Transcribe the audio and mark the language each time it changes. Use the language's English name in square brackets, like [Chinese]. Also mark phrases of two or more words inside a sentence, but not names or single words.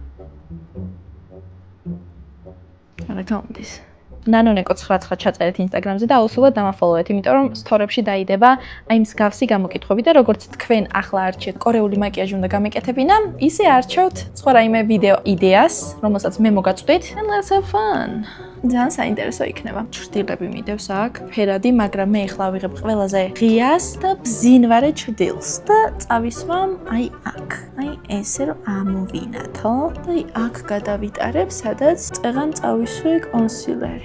[Georgian] არა გამდის. ნანონეკო 99 ჩაწერეთ ინსტაგრამზე და აუცილებლად დამაფოლოვეთ, იმიტომ რომ სტორებში დაიდება აი მსგავსი გამოკითხვები და როგორც თქვენ ახლა არჩევთ კორეული მაკიაჟი უნდა გამეკეთებინა, ისე არჩევთ სხვა რაიმე ვიდეო იდეას, რომელსაც მე მოგაწვდით. [English] And let's have fun. [Georgian] ძალიან საინტერესო იქნება. ჭრდილები მიდევს აქ, ფერადი, მაგრამ მე ახლა ვიღებ ყველაზე ღიას და ბზინვარე ჭრდილს და წავისვამ აი აქ. აი ესე რომ ამოვინათო და აი აქ გადავიტარებ, სადაც წეღან წავისვე კონსილერი.